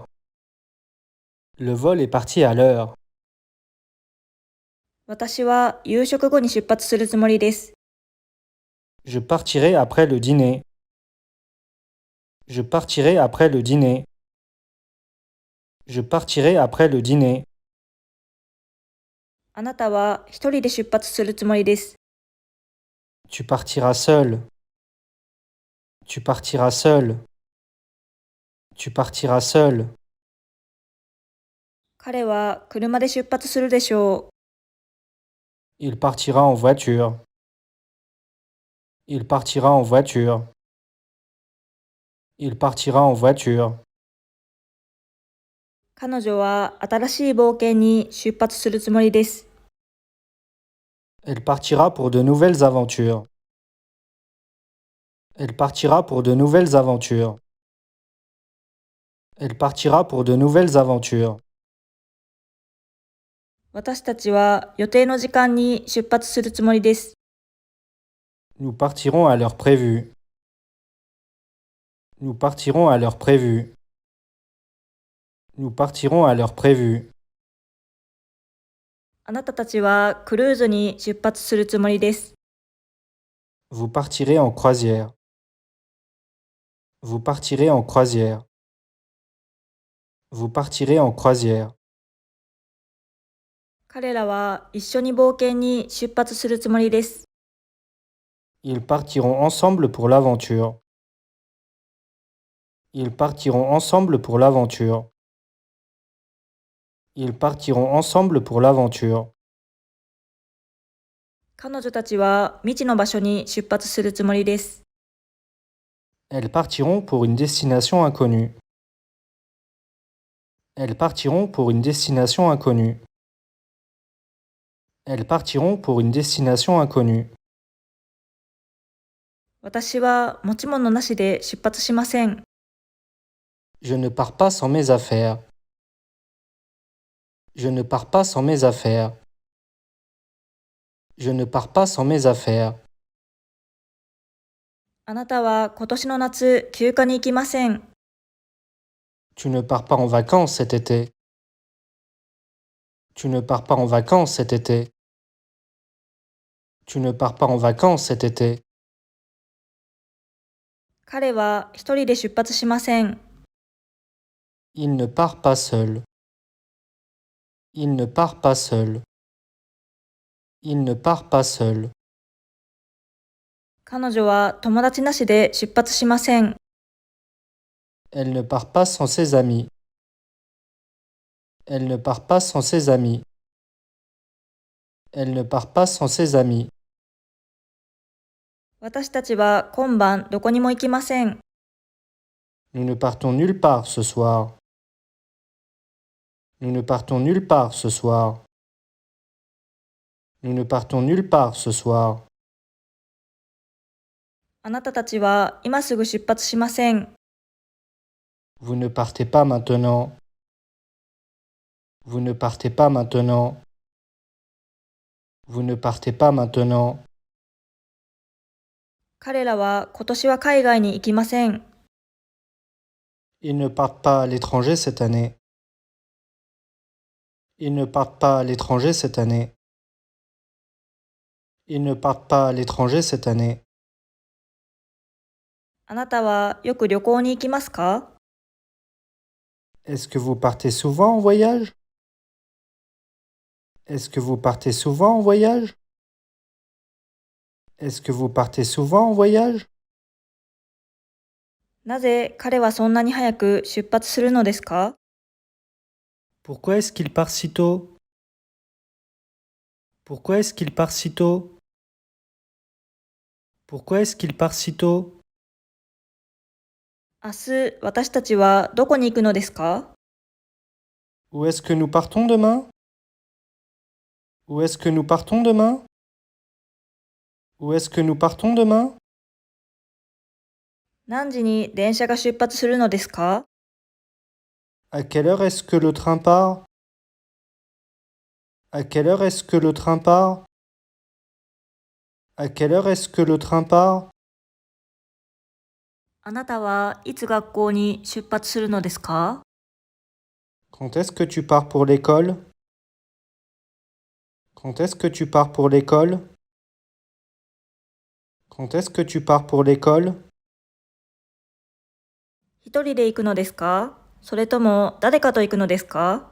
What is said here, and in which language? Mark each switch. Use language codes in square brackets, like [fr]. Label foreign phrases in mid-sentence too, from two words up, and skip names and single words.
[fr] Le vol est parti à l'heure. [ja] 私は夕食後に出発するつもりです。 [fr] Je partirai après le dîner. Je partirai après le dîner. Je partirai après le dîner. [ja] あなたは一人で出発するつもりです。 [fr] Tu partiras seul. Tu partiras seul. Tu partiras seul. [ja] 彼は車で出発するでしょう。 [fr] Il partira en voiture. Il partira en voiture. Il partira en voiture. [ja] 彼女は新しい冒険に出発するつもりです。 [fr] Elle partira pour de nouvelles aventures. Elle partira pour de nouvelles aventures. Elle partira pour de nouvelles aventures. [ja] 私たちは予定の時間に出発するつもりです。 [fr] Nous partirons à l'heure prévue. Nous partirons à l'heure prévue. Nous partirons à l'heure prévue. [ja] あなたたちはクルーズに出発するつもりです。 [fr] Vous partirez en croisière. Vous partirez en croisière. Vous partirez en croisière. [ja] 彼らは一緒に冒険に出発するつもりです。 [fr] Ils partiront ensemble pour l'aventure. Ils partiront ensemble pour l'aventure. Ils partiront ensemble pour l'aventure. [ja] 彼女たちは未知の場所に出発するつもりです。 [fr] Elles partiront pour une destination inconnue. Elles partiront pour une destination inconnue. Elles partiront pour une destination inconnue. [ja] 私は持ち物なしで出発しません。 [fr] Je ne pars pas sans mes affaires. Je ne pars pas sans mes affaires. Je ne pars pas sans mes affaires. [ja] あなたは今年の夏、休暇に行きません。 [fr] Tu ne pars pas en vacances cet été. Tu ne pars pas en vacances cet été. Tu ne pars pas en vacances cet été. [ja] 彼は一人で出発しません。 [fr] Il ne part pas seul. Il ne part pas seul. Il ne part pas seul. [ja] 彼女は友達なしで出発しません。 [fr] Elle ne part pas sans ses amis. Elle ne part pas sans ses amis. Elle ne part pas sans ses amis. [ja] 私たちは今晩どこにも行きません。 [fr] Nous ne partons nulle part ce soir. Nous ne partons nulle part ce soir. Nous ne partons nulle part ce soir. [ja] あなたたちは今すぐ出発しません。 [fr] Vous ne partez pas maintenant. Vous ne partez pas maintenant. Vous ne partez pas maintenant. [ja] 彼らは今年は海外に行きません。 [fr] Ils ne partent pas à l'étranger cette année. Ils ne partent pas à l'étranger cette année. Ils ne partent pas à l'étranger cette année. [ja] あなたはよく旅行に行きますか？ [fr] Est-ce que vous partez souvent en voyage? Est-ce que vous partez souvent en voyage? Est-ce que vous partez souvent en voyage? [ja] なぜ彼はそんなに早く出発するのですか？ [fr] Pourquoi est-ce qu'il part si tôt? Pourquoi est-ce qu'il part si tôt? Pourquoi est-ce qu'il part si tôt? [ja] 明日私たちはどこに行くのですか？ [fr] Où est-ce que nous partons demain? Où est-ce que nous partons demain? Où est-ce que nous partons demain? [ja] 何時に電車が出発するのですか？ [fr] À quelle heure est-ce que le train part? À quelle heure est-ce que le train part? À quelle heure est-ce que le train part? [ja] あなたはいつ学校に出発するのですか？ [fr] Quand est-ce que tu pars pour l'école? Quand est-ce que tu pars pour l'école? Quand est-ce que tu pars pour l'école? [ja] 一人で行くのですか？それとも誰かと行くのですか？